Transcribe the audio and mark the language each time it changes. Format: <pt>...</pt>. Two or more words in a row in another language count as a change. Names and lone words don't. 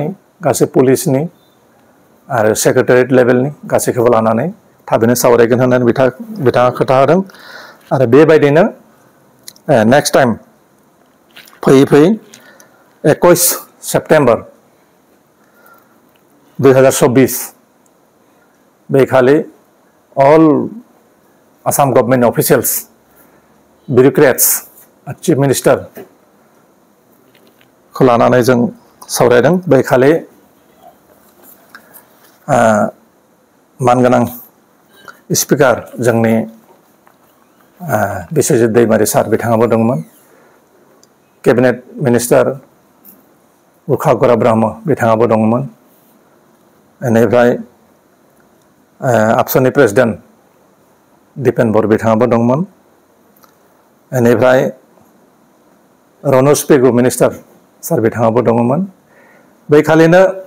<brx>गासै पुलिसनि आरो सेक्रेटारियेट लेभेलनि गासैखौबो लानानै थाबैनो सावरायगोन होननानै बिथाङा खोथा होदों आरो बेबायदिनो</brx> <en>next time</en> <brx>फैयै फैयै 21 सेप्टेम्बर 2024 बेखालि</brx> <en>all Assam government officials, bureaucrats, chief minister</en> <brx>खौ लानानै जों सावरायदों बेखालि मानगोनां स्पिकार जोंनि बिस्वजित दैमारी सार बिथाङाबो दंमोन</brx> <en>cabinet minister</en> <brx>उर्खा गरा ब्रह्म बिथाङाबो दंमोन बेनिफ्राय आबसुनि प्रेसिडेन्ट दिपेन बर बिथाङाबो दंमोन बेनिफ्राय रनज पेगु</brx> <en>minister sir</en> <brx>बिथाङाबो दंमोन बैखालिनो</brx>